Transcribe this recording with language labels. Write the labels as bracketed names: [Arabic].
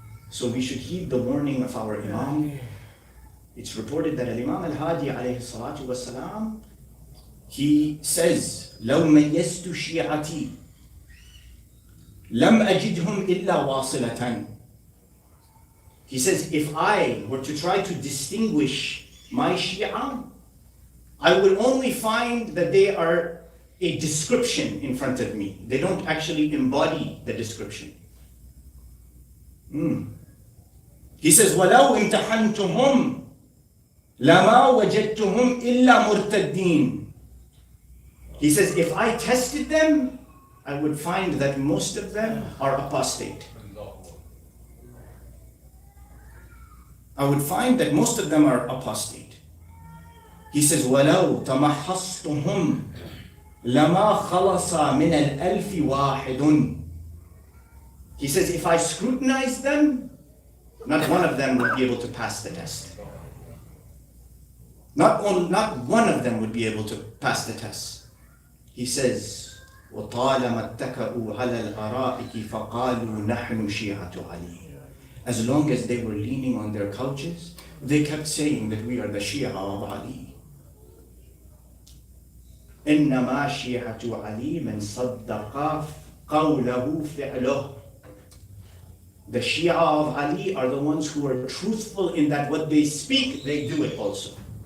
[English] So we should heed the warning of our Imam. It's reported that Imam al-Hadi alayhi salatu wasalam, he says, [Arabic] لو ميزت شيعتي لم أجدهم إلا واصلة. [English] He says, if I were to try to distinguish my Shia, I will only find that they are a description in front of me. They don't actually embody the description. He says, [Arabic] وَلَوْ امْتَحَنْتُهُمْ لَمَا وَجَدْتُهُمْ إِلَّا مُرْتَدِّينَ. [English] He says, if I tested them, I would find that most of them are apostate. I would find that most of them are apostate. He says, [Arabic] وَلَوْ تَمَحَّصْتُهُمْ لَمَا خَلَصَ مِنَ الْأَلْفِ وَاحِدٌ. [English] He says, if I scrutinize them, not one of them would be able to pass the test. Not one of them would be able to pass the test. He says, [Arabic] وَطَالَمَا اتَّكَأُوا عَلَى الْأَرَائِكِ فَقَالُوا نَحْنُ شِيعَةُ عَلِيٍّ. [English] As long as they were leaning on their couches, they kept saying that we are the Shia of Ali. [Arabic] إِنَّمَا شِيعَةُ عَلِي مَنْ صَدَّقَ قَوْلَهُ فِعْلُهُ. [English] The Shia of Ali are the ones who are truthful in that what they speak, they do it also.